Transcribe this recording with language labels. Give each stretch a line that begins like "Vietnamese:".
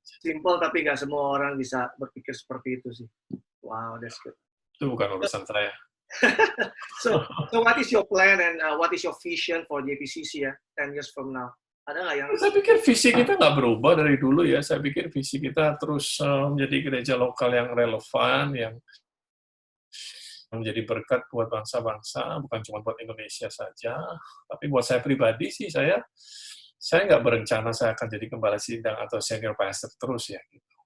Indonesian: Simple, tapi nggak semua orang bisa berpikir seperti itu sih.
English: Wow, that's good.
Indonesian: Itu bukan urusan saya.
English: So what is your plan and what is your vision for JPCC 10 years from now?
Indonesian: Ada nggak yang... Saya pikir visi kita nggak berubah dari dulu ya. Saya pikir visi kita terus menjadi gereja lokal yang relevan, yang menjadi berkat buat bangsa-bangsa, bukan cuma buat Indonesia saja. Tapi buat saya pribadi sih, saya nggak berencana saya akan jadi gembala sidang atau senior pastor terus ya. Gitu.